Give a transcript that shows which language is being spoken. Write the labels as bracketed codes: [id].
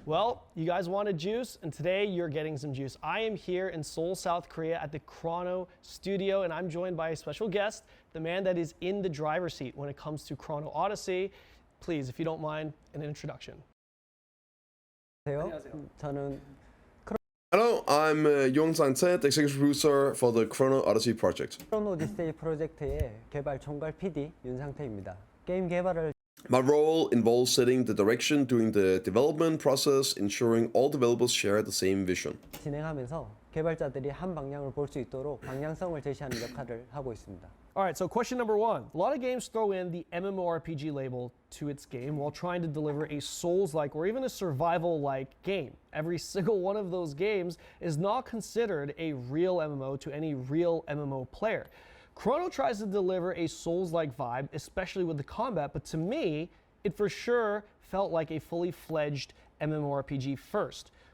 [en] Well, you guys wanted juice, and today you're getting some juice. I am here in Seoul, South Korea at the Chrono studio, and I'm joined by a special guest, the man that is in the driver's seat when it comes to Chrono Odyssey. Please, if you don't mind, an introduction. [ko] 저는 [en] Hello, I'm Yong Sang-tae, executive producer for the Chrono Odyssey project. [ko] 크로노 오디세이 프로젝트의 개발 총괄 PD 윤상태입니다. 게임 개발을 [en] My role involves setting the direction during the development process, ensuring all developers share the same vision. [ko] 진행하면서 개발자들이 한 방향을 볼 수 있도록 방향성을 제시하는 역할을 하고 있습니다. [en] All right, so question number 1. A lot of games throw in the MMORPG label to its game while trying to deliver a Souls-like or even a survival-like game. Every single one of those games is not considered a real MMO to any real MMO player. Chrono tries to deliver a Souls-like vibe, especially with the combat, but to me, it for sure felt like a fully fledged MMORPG first.